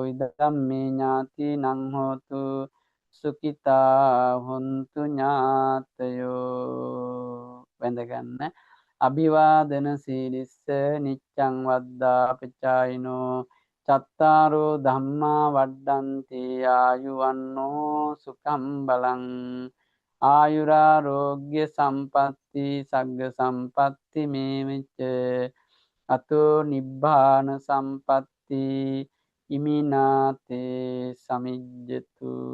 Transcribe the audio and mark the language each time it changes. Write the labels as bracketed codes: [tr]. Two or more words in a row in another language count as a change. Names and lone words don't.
[pi] ඉදම්මේ ඥාතිනං හෝතු සුඛිතා හොන්තු ඥාතයෝ. වැඳගන්න. අභිවාදන සීලිස්ස නිච්ඡං වද්දා පචායිනෝ චත්තාරෝ ධම්මා වඩ්ඩන්ති ආයුවන්නෝ සුඛං බලං. ආයුරාෝග්‍ය සම්පatti සග්ග සම්පatti මේවිච්ච අතෝ නිබ්බාන සම්පatti ඉමිනාතේ සමිජ්ජතු.